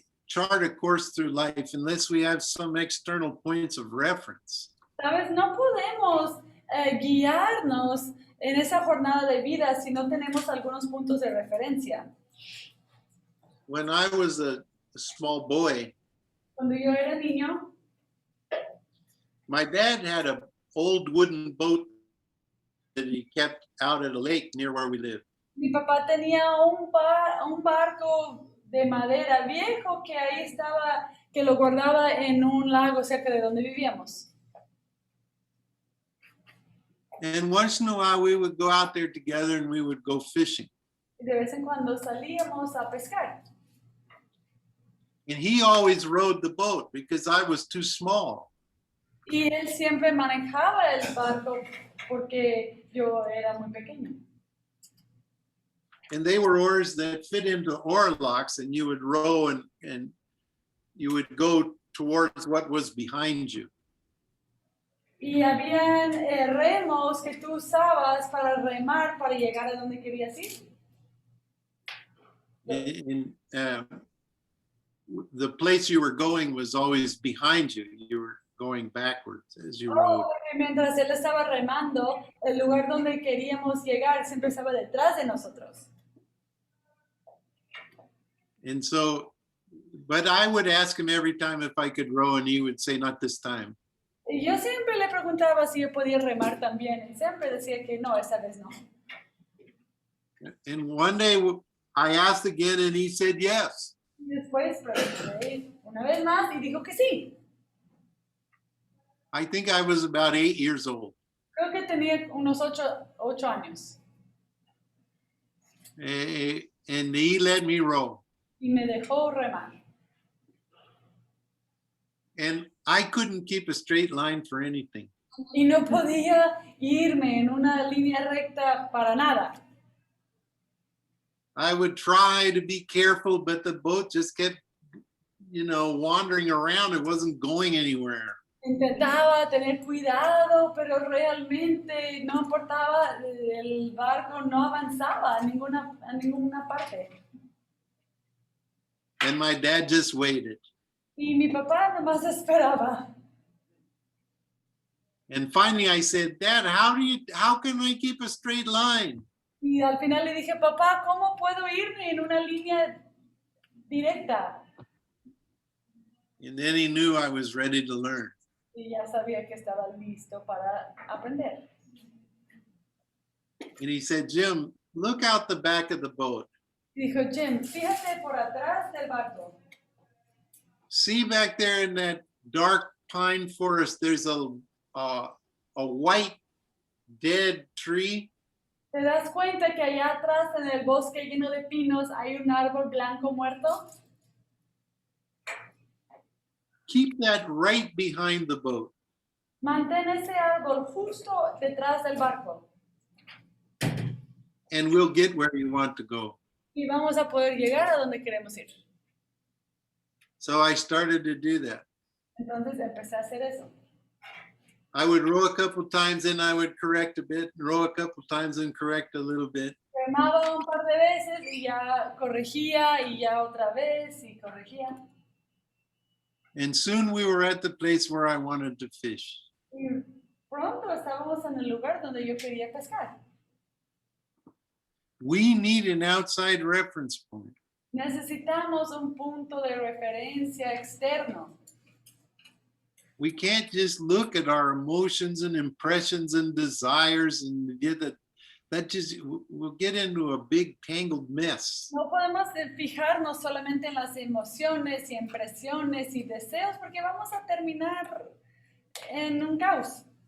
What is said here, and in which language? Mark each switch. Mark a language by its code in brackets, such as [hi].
[en] chart a course through life unless we have some external points of reference. [es] ¿Sabes? No podemos guiarnos en esa jornada de vida si no tenemos algunos puntos de referencia. [en] When I was a small boy, [es] Cuando yo era niño, [en] my dad had an old wooden boat that he kept out at a lake near where we live. [es] mi papá tenía un barco de madera viejo que ahí estaba, que lo guardaba en un lago cerca de donde vivíamos. [en] And once in a while, we would go out there together and we would go fishing. [es] Y de vez en cuando salíamos a pescar. [en] And he always rowed the boat because I was too small. [es] Y él siempre manejaba el barco porque yo era muy pequeño. [en] And they were oars that fit into oar locks, and you would row and you would go towards what was behind you. [es] Y habían remos que tú usabas para remar para llegar a donde querías ir. [en] And the place you were going was always behind you. You were going backwards as you rowed. [es] Porque mientras él estaba remando, el lugar donde queríamos llegar siempre estaba detrás de nosotros. [en] And so, but I would ask him every time if I could row, and he would say, not this time. [es] Y yo siempre le preguntaba si yo podía remar también. Y siempre decía que no, esta vez no. [en] And one day I asked again, and he said yes. [es] Y después pregunté una vez más y dijo que sí. [en] I think I was about 8 years old. [es] Creo que tenía unos 8 años. [en] And he let me row. [es] Y me dejó remar. [en] And I couldn't keep a straight line for anything. [es] Y no podía irme en una línea recta para nada. [en] I would try to be careful, but the boat just kept, wandering around. It wasn't going anywhere. [es] Intentaba tener cuidado, pero realmente no importaba, el barco no avanzaba a ninguna parte. [en] And my dad just waited. [es] Y mi papá nomás esperaba. [en] And finally I said, Dad, how can I keep a straight line? [es] Y al final le dije, papá, ¿cómo puedo irme en una línea directa? [en] And then he knew I was ready to learn. [es] Y ya sabía que estaba listo para aprender. [en] And he said, Jim, look out the back of the boat. [es] Y dijo, Jim, fíjate por atrás del barco. [en] See back there in that dark pine forest, there's a white dead tree. [es] ¿Te das cuenta que allá atrás en el bosque lleno de pinos hay un árbol blanco muerto? [en] Keep that right behind the boat. [es] Mantén ese árbol justo detrás del barco. [en] And we'll get where you want to go. [es] Y vamos a poder llegar a donde queremos ir. [en] So I started to do that. [es] Entonces empecé a hacer eso. [en] I would row a couple times, and I would correct a bit, row a couple times and correct a little bit. [es] Remaba un par de veces y ya corregía y ya otra vez y corregía. [en] And soon we were at the place where I wanted to fish. [es] Y pronto estábamos en el lugar donde yo quería pescar. [en] We need an outside reference point. [es] Necesitamos un punto de referencia externo. [en] We can't just look at our emotions and impressions and desires and get that just we'll get into a big tangled mess. [es] No podemos fijarnos solamente en las emociones y impresiones y deseos porque vamos a terminar en un caos.